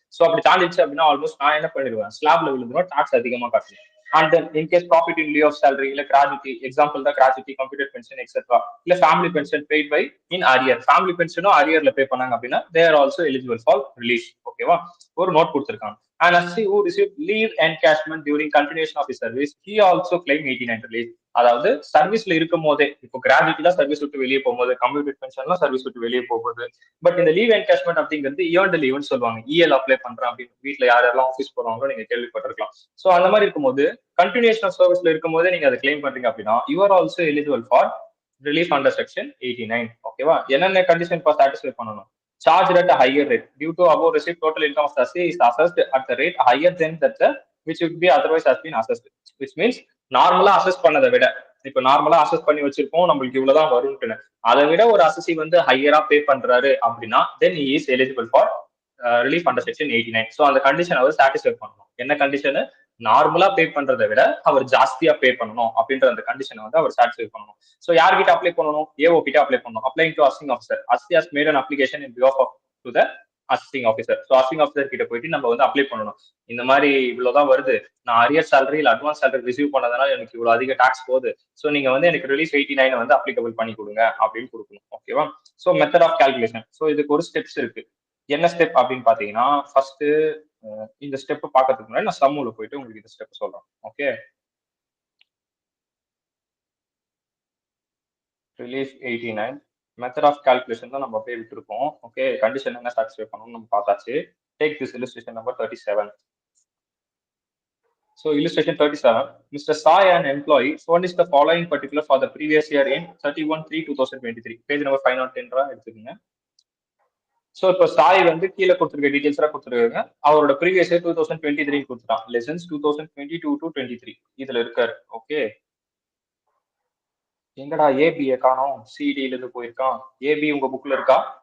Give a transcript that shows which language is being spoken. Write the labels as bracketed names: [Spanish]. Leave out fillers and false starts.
[Tamil] So அப்படி தாண்டிச்சு அப்படின்னா almost நான் என்ன பண்ணிடுவேன், ஸ்லாப்ல விழுந்துடும், டாக்ஸ் அதிகமா காட்டுவேன். And then in case profit in Liu of salary இல்ல கிராஜுவிட்டி, எக்ஸாம்பிள் தான் கிராஜுவிட்டி, கம்ப்யூட்டர் பென்ஷன் எக்ஸெட்ரா, இல்ல family pension paid by in arrear, family பென்ஷனும் அரியர்ல பே பண்ணாங்க அப்படின்னா [English] They are also eligible for release. [Tamil] ஓகேவா? ஒரு நோட் கொடுத்திருக்காங்க. [English] And as who received leave encashment during continuation of his service, he also claim 89 relief. [Tamil] அதாவது சர்வீஸ்ல இருக்கும் போதே, இப்போ கிராஜுவிட்டி தான் சர்வீஸ் விட்டு வெளியே போகும்போது, கம்ப்யூட்டர் பென்ஷன்லாம் சர்வீஸ் விட்டு வெளியே போகும்போது, பட் இந்த லீவ் என்கேஷ்மெண்ட் அப்படிங்கிறது இயர்ன்டு லீவ்னு சொல்லுவாங்க. இஎல் அப்ளை பண்றேன் அப்படின்னு வீட்டுல யார் யாரெல்லாம் ஆஃபீஸ் போறாங்களோ நீங்க கேள்விப்பட்டிருக்கலாம். சோ அந்த மாதிரி இருக்கும்போது கண்டினியூஷன் ஆஃப் சர்வீஸ்ல இருக்கும்போதே நீங்க அதை கிளைம் பண்றீங்க அப்படின்னா [English] You are also eligible for relief under section 89. [Tamil] ஓகேவா? என்னென்ன கண்டிஷன் இப்போ சாட்டிஸ்ஃபை பண்ணணும்? [English] Charged at a higher rate due to above received total income of the assessee is assessed at the rate higher than that which would be otherwise has been assessed, which means [Tamil] நார்மலா assess பண்ணதை விட, இப்ப நார்மலா assess பண்ணி வச்சிருப்போம் நம்மளுக்கு இவ்வளவுதான் வரும்னு, அதை விட ஒரு அசசி வந்து ஹையரா பே பண்றாரு அப்படின்னா தென் [English] he is eligible for relief under section 89. [Tamil] So அந்த கண்டிஷன் அவர் சாட்டிஸ்ஃபை பண்ணணும். என்ன கண்டிஷன்? நார்மலா பே பண்றதை விட அவர் ஜாஸ்தியா பே பண்ணணும் அப்படின்ற அந்த கண்டிஷனை வந்து அவர் சாட்டிஸ்ஃபை பண்ணணும். ஸோ யார்கிட்ட அப்ளை பண்ணணும்? ஏஓ கிட்ட அப்ளை பண்ணணும். அப்ளைங் டு அசிங் ஆஃபீஸர். [English] Assessee has made an application in behalf of to the assisting officer. [Tamil] So assisting officer கிட்ட போயிட்டு நம்ம வந்து அப்ளை பண்ணணும். இந்த மாதிரி இவ்வளவுதான் வருது, நான் அரியர் சேலரி இல்ல அட்வான்ஸ் சேலரி ரிசீவ் பண்ணதுனால எனக்கு இவ்வளவு அதிக டாக்ஸ் போகுது, ஸோ நீங்க வந்து எனக்கு ரிலீஃப் 89 வந்து அப்ளிகபிள் பண்ணி கொடுங்க அப்படின்னு கொடுக்கணும். ஓகேவா? So method of calculation. So இதுக்கு ஒரு ஸ்டெப்ஸ் இருக்கு. என்ன ஸ்டெப் அப்படின்னு பாத்தீங்கன்னா, ஃபர்ஸ்ட் இந்த ஸ்டெப் பாக்கிறதுக்கு முன்னாடி நான் சம்முல போயிட்டு உங்களுக்கு இந்த ஸ்டெப் சொல்றேன். Okay. Relief 89 method of calculation தான் நம்ம அப்படியே விட்டுருக்கோம். ஓகே. கண்டிஷன் என்ன சாட்டிஸ்ஃபை பண்ணணும்னு நம்ம பார்த்தாச்சு. [English] Take this illustration number 37. So illustration 37. Mr. Sai, an employee, furnished the following particular for the previous year in 31/3/2023. [Tamil] Page number 510 எடுத்துக்கோங்க. ஸோ இப்போ சாய் வந்து கீழே கொடுத்துருக்க டீடைல்ஸ் கொடுத்துருக்காங்க. அவரோட ப்ரீவியஸ் இயர் 2023 கொடுத்துட்டான். லெசன்ஸ் 2022-23 இதுல இருக்காரு. ஓகே. எங்கடா ஏபியை காணோம், சிடில இருந்து போயிருக்கான். ஏபி உங்க புக்ல இருக்கா?